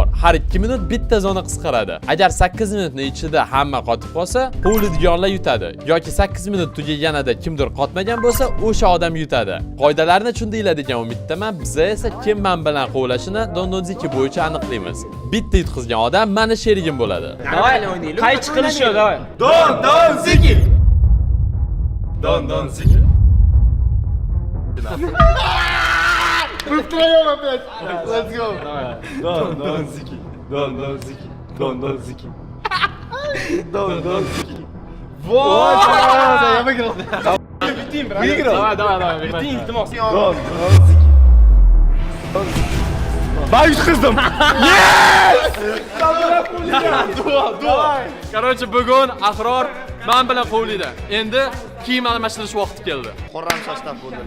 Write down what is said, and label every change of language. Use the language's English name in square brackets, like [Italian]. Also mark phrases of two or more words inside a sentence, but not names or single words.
[Uzbek] Har 2 minut bitta zona qisqaradi. Agar 8 minutning ichida hamma qotib qolsa, quvlaydiganlar yutadi yoki 8 minut tugaganida kimdir qotmagan bo'lsa, o'sha odam yutadi. Qoidalarni tushundinglar degan umiddaman. Biz esa kim men bilan qovlashini dondonziki bo'yicha aniqlaymiz. Bitta yutqizgan odam meni sherigim bo'ladi. Давай o'ynaylik. Qaychi qilish yo'q, давай. Dondonziki. Dondonziki. [Russian] Втроем опять. [English] Let's go. [Uzbek] Dondonziki. Dondonziki. Dondonziki. Dondonziki. [Russian] Вот, я выиграл. Выиграл. Давай. [Uzbek] Biting, iltimos. Ben yutqizdim. Короче, bugun Ahror men bilan qovlaydi. Endi kiyim almashtirish vaqti keldi. Qorram shashtab bo'ldi.